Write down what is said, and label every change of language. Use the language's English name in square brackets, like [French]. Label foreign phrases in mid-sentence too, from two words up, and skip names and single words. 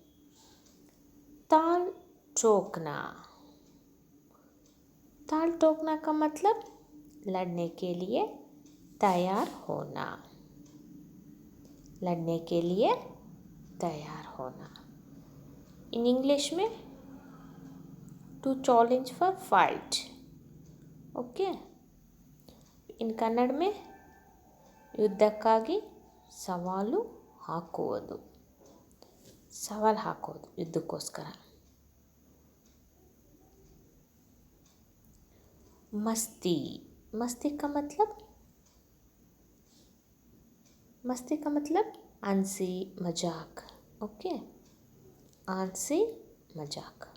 [Hindi] ताल ठोकना का मतलब लड़ने के लिए तैयार होना, [English] in English [Hindi] में [English] to challenge for fight. [Hindi] ओके। [English] in Kannada [Hindi] में [Kannada] ಯುದ್ಧಕ್ಕಾಗಿ ಸವಾಲು ಹಾಕುವುದು। ಸವಾಲು ಹಾಕೋದು ಯುದ್ಧಕ್ಕೋಸ್ಕರ. [Hindi] मस्ती, मस्ती का मतलब हंसी मजाक. ओके, हंसी मजाक.